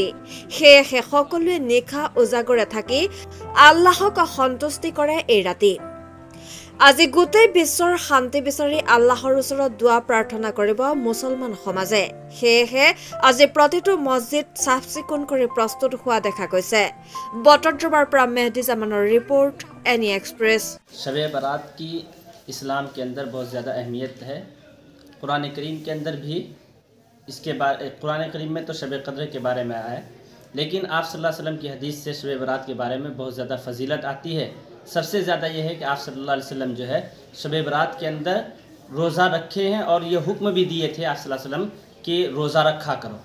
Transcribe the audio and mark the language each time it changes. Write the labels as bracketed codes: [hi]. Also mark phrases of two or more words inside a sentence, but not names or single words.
[as] সেয়েহে সকলোৱে নিশা উজাগৰে থাকি আল্লাহক সন্তুষ্টি কৰে এই ৰাতি। আজি গোটেই বিশ্বৰ শান্তি বিচাৰি আল্লাহৰ ওচৰত দোৱা প্ৰাৰ্থনা কৰিব মুছলমান সমাজে। সেয়েহে আজি প্ৰতিটো মছজিদ চাফ চিকুণ কৰি প্ৰস্তুত হোৱা দেখা গৈছে। বটদ্ৰৱাৰ পৰা মেহদি জামানৰ ৰিপৰ্ট, এনি এক্সপ্रेस। [hi] शब बारात की इस्लाम के अंदर बहुत ज़्यादा अहमियत है। कुरान करीम के अंदर भी कुरान करीम में तो शब कद्र के बारे में आया है, लेकिन आप [ar] صلى الله عليه وسلم [hi] की हदीस से शब बारात के बारे में बहुत ज़्यादा फजीलत आती है। सबसे ज़्यादा यह है कि आप [ar] صلى الله عليه وسلم [hi] जो है शब बारात के अंदर रोज़ा रखे हैं और ये हुक्म भी दिए थे आप [ar] صلى الله عليه وسلم [hi] कि रोज़ा रखा करो।